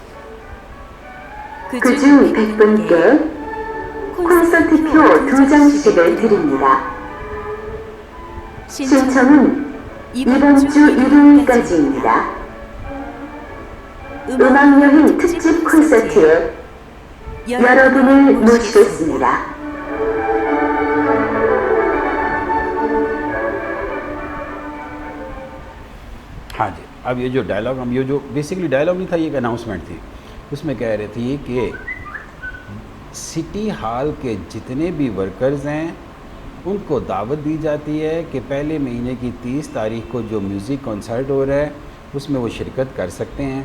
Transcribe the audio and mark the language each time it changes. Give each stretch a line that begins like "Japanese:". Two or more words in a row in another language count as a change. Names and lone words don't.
Korean: 그중 100분께 콘서트표 2장씩을 드립니다. 신청은 이번 주 일요일까지입니다. 음악여행 특집 콘서트에 여러분을 모시겠습니다.
Urdu: हाँ जी, अब ये जो डायलॉग, हम ये जो बेसिकली डायलॉग नहीं था, ये एक अनाउंसमेंट थी। اس میں کہہ رہے تھے کہ سٹی ہال کے جتنے بھی ورکرز ہیں ان کو دعوت دی جاتی ہے کہ پہلے مہینے کی 30 تاریخ کو جو
English: music concert
Urdu: ہو رہا ہے اس میں وہ شرکت کر سکتے ہیں.